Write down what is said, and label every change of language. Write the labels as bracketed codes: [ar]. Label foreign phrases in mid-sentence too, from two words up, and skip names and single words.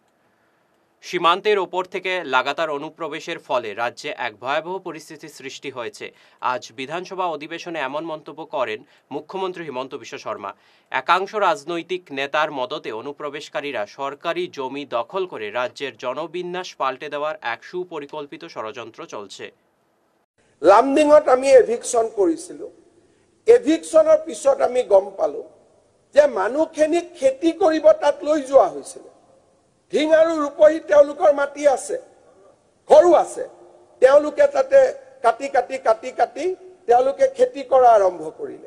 [bn] সীমান্তের ওপর থেকে লাগাতার অনুপ্রবেশের ফলে রাজ্যে এক ভয়াবহ পরিস্থিতির সৃষ্টি হয়েছে। আজ বিধানসভা অধিবেশনে এমন মন্তব্য করেন মুখ্যমন্ত্রী হিমন্ত বিশ্ব শর্মা। একাংশ রাজনৈতিক নেতার মদতে অনুপ্রবেশকারীরা সরকারি জমি দখল করে রাজ্যের জনবিন্যাস পাল্টে দেওয়ার এক সুপরিকল্পিত ষড়যন্ত্র চলছে। [as] লামডিঙত আমি এভিকশন কৰিছিলো। এভিকশনৰ পিছত আমি গম পালো যে মানুহখিনিক খেতি কৰিব তাত লৈ যোৱা হৈছিল। ঢিং আৰু ৰূপহী তেওঁলোকৰ মাটি আছে, ঘৰো আছে। তেওঁলোকে তাতে কাটি কাটি কাটি কাটি তেওঁলোকে খেতি কৰা আৰম্ভ কৰিলে।